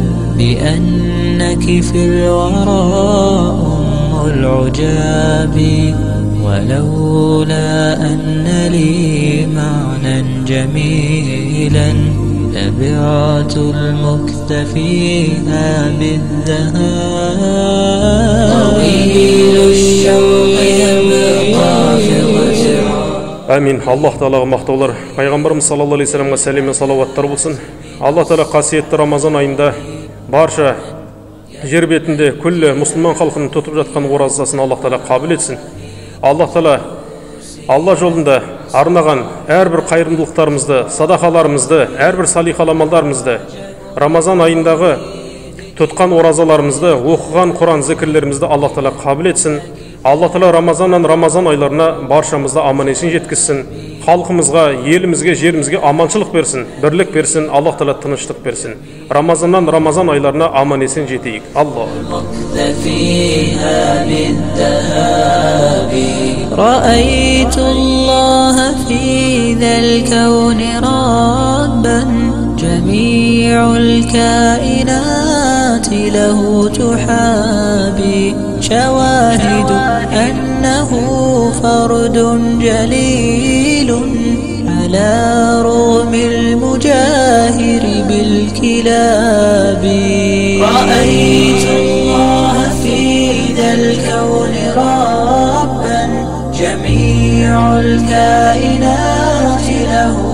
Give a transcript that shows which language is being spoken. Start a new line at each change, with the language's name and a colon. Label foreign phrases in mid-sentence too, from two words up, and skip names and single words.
Arabic: بأنك في الورى أم العجاب ولولا أن لي معنى جميلا لبعت المكتفيها بالذهاب طويل الشوق يبقى في الغزران.
Kazakh: Амин. Аллах Тағалаға мақтаулар. Пайғамбарымыз
Arabic: صلى الله عليه وسلم
Kazakh: сәлем мен салауаттар болсын. Аллах Тағала қасиетті Рамазан айында барша жер бетінде күллі мұсылман халқының тұтып жатқан оразасын Аллах Тағала қабыл етсін. Аллах Тағала Алла жолында арнаған әрбір қайырымдылықтарымызды, садақаларымызды, әрбір салихалы амалдарымызды, Рамазан айындағы тұтқан оразаларымызды, оқыған Құран зікірлерімізді Аллах Тағала қабыл етсін. Алла Тағала Рамазаннан Рамазан айларына баршамызды аман-есен жеткізсін. Халқымызға, елімізге, жерімізге аманшылық берсін, бірлік берсін, Аллах Тағала тыныштық берсін. Рамазаннан Рамазан айларына аман-есен жетейік. Аллах.
Arabic: رأيت الله في ذا الكون ربا جميع الكائنات له تحابي شواهد أنه فرد جليل على رغم المجاهر بالكلاب رأيت الله في ذا الكون ربا جميع الكائنات له